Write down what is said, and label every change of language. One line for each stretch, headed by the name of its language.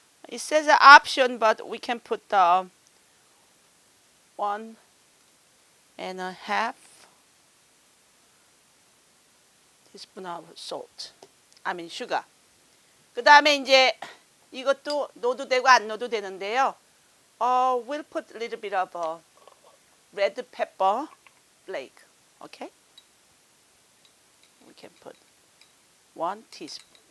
English: It says an option, but we can put 1.5 teaspoon of salt. I mean sugar.
Korean: 그 다음에 이제 이것도 넣어도 되고 안 넣어도 되는데요.
English: We'll put a little bit of red pepper flake. Okay? We can put 1 teaspoon.